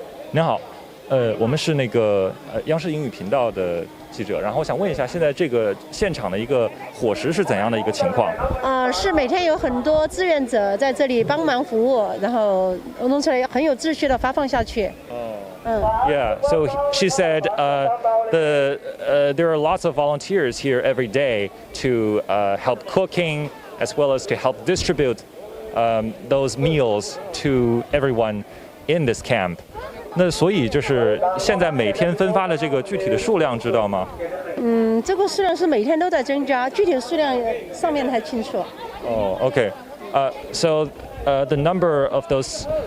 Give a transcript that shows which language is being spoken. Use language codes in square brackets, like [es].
[zh] 您好，我们是那个央视英语频道的记者，然后我想问一下，现在这个现场的一个伙食是怎样的一个情况？是每天有很多志愿者在这里帮忙服务，然后弄出来很有秩序的发放下去。 [en] Yeah, so she said there are lots of volunteers here every day to help cooking as well as to help distribute those meals to everyone in this camp. [zh] 那所以就是现在每天分发的这个具体的数量知道吗？这个数量是每天都在增加，具体的数量上面不太清楚。 [en] Okay. So the number of those